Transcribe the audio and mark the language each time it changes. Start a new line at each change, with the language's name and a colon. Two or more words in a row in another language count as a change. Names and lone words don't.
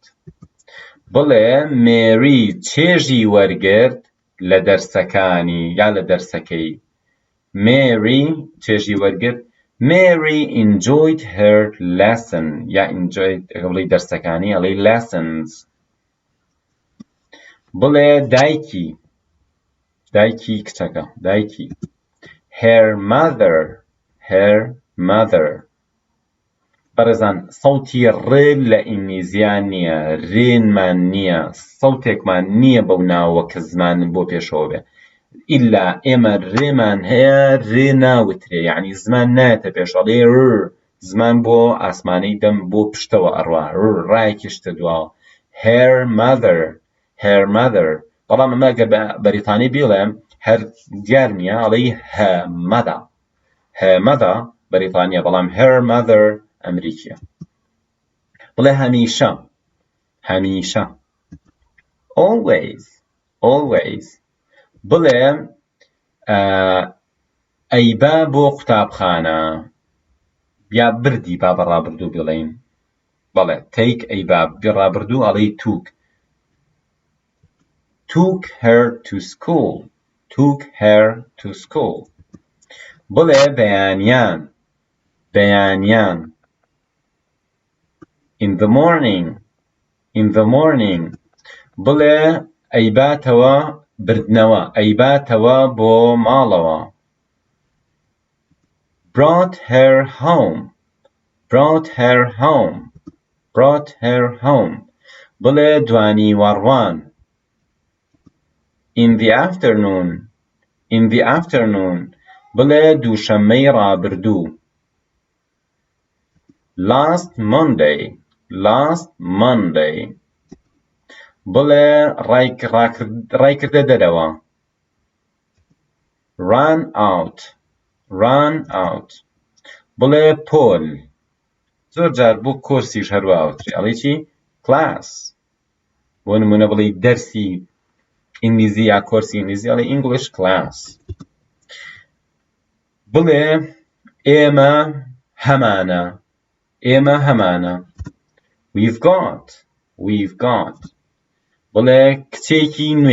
Central Kurdish: بڵێ مێری چێژی وەرگرت لە دەرسەکانی یا لە دەرسەکەی. Mary چێژی وەرگرت.
English: Mary enjoyed her lesson.
Central Kurdish: یا enjoyed بڵێ دەرسەکانی ئەڵێ lessons. بڵێ دایکی. دایکی کچەکە. دایکی.
English: Her mother. Her mother.
Central Kurdish: بەڕێزان سەوتی ڕ لە ئینگلیزیان نییە ڕێنمان نییە سەوتێکمان نییە بەو ناوە کە زمان بۆ پێشەوە بێ ئیلا ئێمە ڕێمان هەیە ڕێ ناوترێ یعنی زمان نایەتە پێشەڵێ زمان بۆ ئاسمانەی دەم بۆ پشتەوە ئەڕوا ڕایەکی شتە دواوە
English: her mother her mother
Central Kurdish: بەڵام ئەمە ئەگەر بە بەریتانی بڵێم هەر دیار نییە ئەڵێ
English: her mother her mother
Central Kurdish: بەریتانیە بەڵام
English: her mother
Central Kurdish: ئەمریکیە بڵێ هەمیشە هەمیشە
English: always always
Central Kurdish: بڵێ ئەیبا بۆ قوتابخانە یا بردی با بەڕابردوو بڵێین بەڵێ take ئەیبا بڕابردوو ئەڵێ
English: took her to school took her to school
Central Kurdish: بڵێ بەیانیان بەیانیان
English: in the morning
Central Kurdish: بڵێ ئەیباتەوە بردنەوە ئەیباتەوە بۆ ماڵەوە
English: brought her home
Central Kurdish: بڵێ دوانی وەڕوان
English: in the afternoon
Central Kurdish: بڵێ دووشەممەی ڕابردوو
English: last Monday
Central Kurdish: بڵێ ڕایکردە دەرەوە
English: run out
Central Kurdish: بڵێ پۆل زۆر جار بۆ کۆرسیش هەروەهاوتری ئەڵێ چی class بۆ نمونە بڵێ دەرسی ئینگلیزی یا کۆرسی ئینگلیزی ئەڵێ
English: English class
Central Kurdish: بڵێ ئێمە هەمانە
English: we've got
Central Kurdish: بڵێ کچێکی